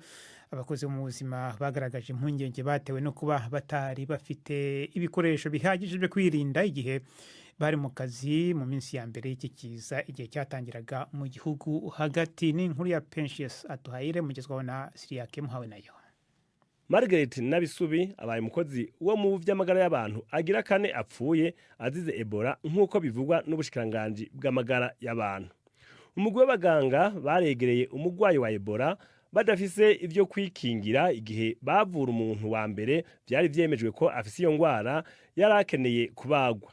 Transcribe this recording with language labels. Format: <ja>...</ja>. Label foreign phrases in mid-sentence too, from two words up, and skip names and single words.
<rw>Abakozi bo mu buzima bagaragaje impungenge batewe no kuba batari bafite ibikoresho bihagije byo kwirinda igihe bari mu kazi mu minsi ya mbere y'iki kiza igihe cyatangiraga mu gihugu hagati. N'inkuru ya Pensius Atuhaire mugezwaho na Siriake Muhawe nayo.</rw> <rn>Margaret Nabisubi abaye umukozi wo mu by'amagara y'abantu agira kane apfuye azize Ebola nk'uko bivugwa n'ubushikiranganje bw'amagara y'abantu. Umugwi w'abaganga baregereye umugwayi wa Ebola badafise ivyo kwikingira igihe bavura umuntu wa mbere byari vyemejwe ko afise iyo ngwara yarakeneye kubagwa.</rn>